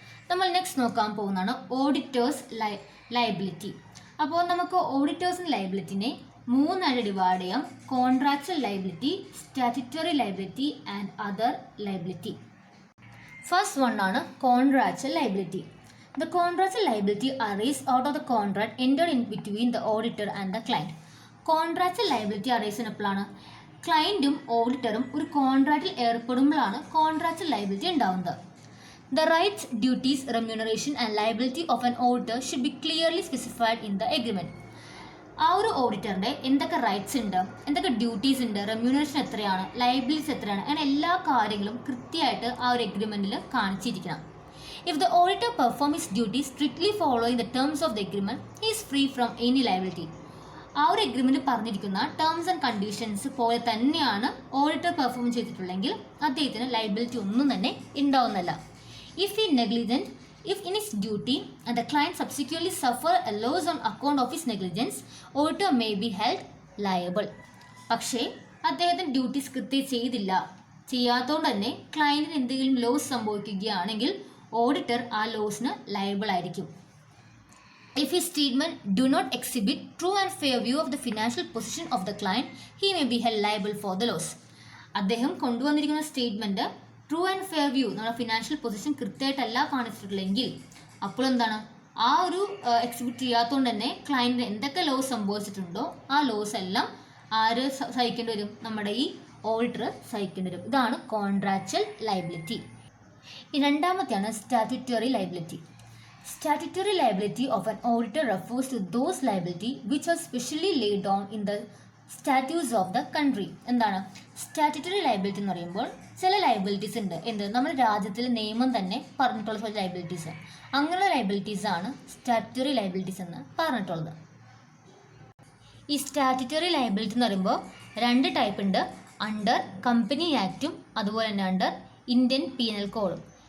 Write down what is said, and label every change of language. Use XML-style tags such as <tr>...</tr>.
<ml>നമ്മൾ നെക്സ്റ്റ് നോക്കാൻ പോകുന്നതാണ് ഓഡിറ്റേഴ്സ് ലയബിലിറ്റി. അപ്പോൾ നമുക്ക് ഓഡിറ്റേഴ്സിൻ്റെ ലയബിലിറ്റിനെ 3 ആയിട്ട് ഡിവൈഡ് ചെയ്യാം.</ml> <en>Contractual liability, statutory liability and other liability. First one ആണ് contractual liability. The contractual liability arises out of the contract entered in between the auditor and the client. Contractual liability arise</en> <ml>എപ്പോഴാണ്, ക്ലയൻറ്റും ഓഡിറ്ററും ഒരു കോൺട്രാക്റ്റിൽ ഏർപ്പെടുമ്പോഴാണ് contractual liability ഉണ്ടാവുന്നത്.</ml> <en>The rights, duties, remuneration and liability of an auditor should be clearly specified in the agreement.</en> <ml>ആ ഒരു ഓഡിറ്ററിൻ്റെ എന്തൊക്കെ rights ഉണ്ട്, എന്തൊക്കെ duties ഉണ്ട്, remuneration എത്രയാണ്, ലയബിലിറ്റീസ് എത്രയാണ്, അങ്ങനെ എല്ലാ കാര്യങ്ങളും കൃത്യമായിട്ട് ആ ഒരു എഗ്രിമെൻറ്റിൽ കാണിച്ചിരിക്കണം.</ml> <en>If the auditor performs his duties strictly following the terms of the agreement, he is free from any liability.</en> <ml>ആ ഒരു എഗ്രിമെൻറ്റ് പറഞ്ഞിരിക്കുന്ന ടേംസ് ആൻഡ് കണ്ടീഷൻസ് പോലെ തന്നെയാണ് ഓഡിറ്റർ പെർഫോം ചെയ്തിട്ടുള്ളെങ്കിൽ അദ്ദേഹത്തിന് ലയബിലിറ്റി ഒന്നും തന്നെ ഉണ്ടാവുന്നില്ല.</ml> <en>If he negligent, if in his duty and the client subsequently suffer a loss on account of his negligence, auditor may be held liable.</en> <ml>പക്ഷേ അദ്ദേഹത്തിന് duties കൃത്യം ചെയ്യാത്തതുകൊണ്ട് തന്നെ ക്ലയൻറ്റിന് എന്തെങ്കിലും ലോസ് സംഭവിക്കുകയാണെങ്കിൽ ഓഡിറ്റർ ആ ലോസിന് ലയബിൾ ആയിരിക്കും.</ml> <en>If his statement do not exhibit true and fair view of the financial position of the client, he may be held liable for the loss.</en> <ml>അദ്ദേഹം കൊണ്ടുവന്നിരിക്കുന്ന statement true and fair view, നമ്മുടെ financial position കൃത്യമായിട്ടല്ല കാണിച്ചിട്ടുള്ളെങ്കിൽ അപ്പോൾ എന്താണ്, ആ ഒരു exhibit ചെയ്യാത്തതുകൊണ്ട് തന്നെ ക്ലയൻറ്റിന് എന്തൊക്കെ loss സംഭവിച്ചിട്ടുണ്ടോ ആ ലോസ് എല്ലാം ആര് സഹിക്കേണ്ടി വരും, നമ്മുടെ ഈ ഓഡിറ്റർ സഹിക്കേണ്ടി വരും. ഇതാണ് contractual liability. രണ്ടാമത്തെയാണ് statutory liability.</ml> <en>Statutory liability of an auditor refers to those liability which are specially laid down in the statutes of the country.</en> <ml>എന്താണ് സ്റ്റാറ്റ്യൂട്ടറി ലയബിലിറ്റി എന്ന് പറയുമ്പോൾ ചില ലയബിലിറ്റീസ് ഉണ്ട്, നമ്മുടെ രാജ്യത്തിലെ നിയമം തന്നെ പറഞ്ഞിട്ടുള്ള ചില ലയബിലിറ്റീസ്, അങ്ങനെയുള്ള ലയബിലിറ്റീസ് ആണ് സ്റ്റാറ്റ്യൂട്ടറി ലയബിലിറ്റീസ് എന്ന് പറഞ്ഞിട്ടുള്ളത്. ഈ സ്റ്റാറ്റ്യൂട്ടറി ലയബിലിറ്റി എന്ന് പറയുമ്പോൾ 2 ടൈപ്പ് ഉണ്ട്, അണ്ടർ കമ്പനി ആക്റ്റും അതുപോലെ തന്നെ അണ്ടർ ഇന്ത്യൻ പീനൽ കോഡും.</ml>